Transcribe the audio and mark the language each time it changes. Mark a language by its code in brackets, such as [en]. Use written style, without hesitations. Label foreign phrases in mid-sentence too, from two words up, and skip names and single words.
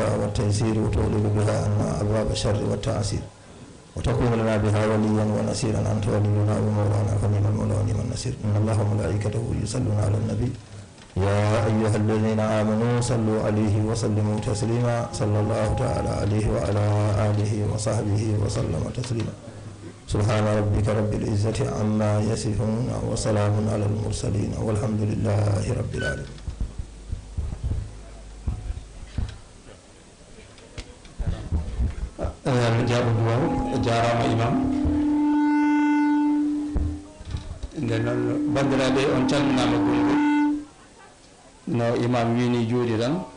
[ar] والتيسير وتغلق بها عنا أبواب الشر والتعسير وتكون لنا بها وليا ونصيرا أنت ولينا ومولانا فنعم المولى ونعم النصير إن الله وملائكته يصلون على النبي يا أيها الذين آمنوا صلوا عليه وسلموا تسليما صلى الله تعالى عليه وعلى آله وصحبه وسلم تسليما سبحان ربك رب العزة عما يصفون وسلام على المرسلين والحمد لله رب العالمين. [ff] jarama imam nden noon bandiraɓe on calminama gongol no imam wini juuɗe tan